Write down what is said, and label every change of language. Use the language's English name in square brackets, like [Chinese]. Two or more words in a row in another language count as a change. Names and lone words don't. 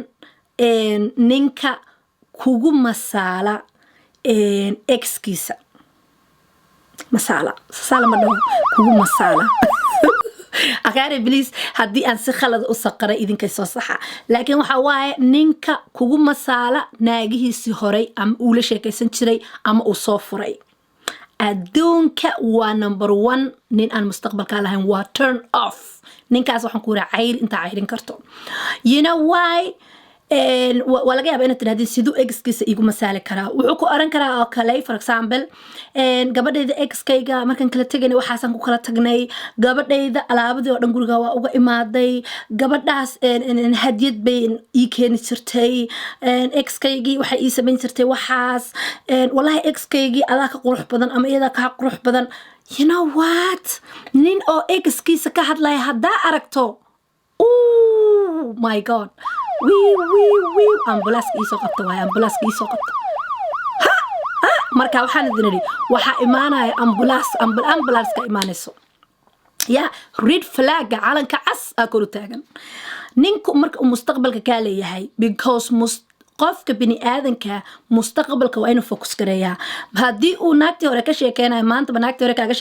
[Somali] ninka kugu masaala ex-kiisa masala ma dhaho kugu masala akhaari please haddii aan si khalad u saqara idinkay soo saxa laakiin waxa waaye ninka kugu masaala naagihiisii horay ama uu la sheekaysan jiray ama uu soo furay adduunka waa number 1 nin aan mustaqbalka lahayn waa [English] turn off [Somali] ninkaas waxaan ku raacay inta cayrin karto [English] you know why [Somali] waa laga yaabaa inaad tirahdid siduu ex-kiisa igu masaali karaa wuxuu ku oran karaa oo kale [English] for example [Somali] gabadhayda ex-kayga markaan kala tegayna waxaasaan ku kala tagnay gabadhayda alaabadii oo dhan guriga waa uga imaaday gabadhaas hadiyad bay ii keeni jirtay ex-kaygii waxay ii samayn jirtay waxaas wallahi ex-kaygii adaa ka qurux badan ama iyadaa ka qurux badan [English] you know what [Somali] nin oo ex-kiisa ka hadlaya haddaa aragto [English] oh my god [Somali] ambulance iisoo qabta waay ambulance iisoo qabta marka waxaan idin idhi waxaa imaanaya ambulance ka imaanayso ya [English] red flag [Somali] calanka cas aa kor u taagan ninku marka uu mustaqbalka kaa leeyahay because qofka bini aadanka mustaqbalka waa inuu focus gareeyaa haddii uu naagtii hore ka sheekeynayo maantaba naagtii hore kaaga